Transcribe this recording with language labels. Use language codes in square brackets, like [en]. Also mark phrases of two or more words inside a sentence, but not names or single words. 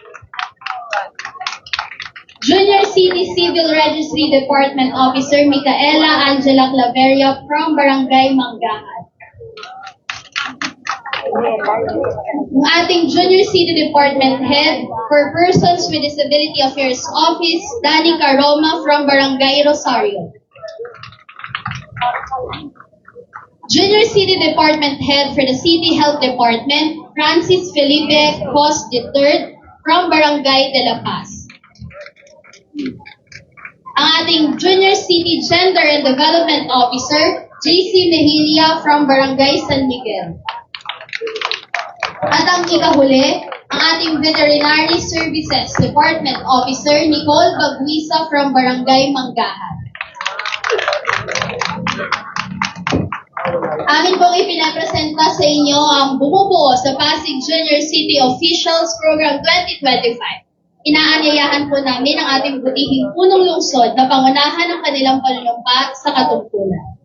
[en] Junior City Civil Registry Department Officer Micaela Angela Claveria from Barangay Manggahan. [tl] Ang ating Junior City Department Head for Persons with Disability Affairs Office, Danny Caroma from Barangay Rosario. [en] Junior City Department Head for the City Health Department, Francis Felipe Cos III from Barangay De La Paz. [tl] Ang ating Junior City Gender and Development Officer, JC Mejilia from Barangay San Miguel. At ang ikahuli, ang ating Veterinary Services Department Officer, Nicole Baguisa from Barangay Manggahan. Amin pong ipinapresenta sa inyo ang bumubuo sa Pasig Junior City Officials Program 2025. Inaanyayahan po namin ang ating butihing punong lungsod na pangunahan ang kanilang panunumpa sa katungkulan.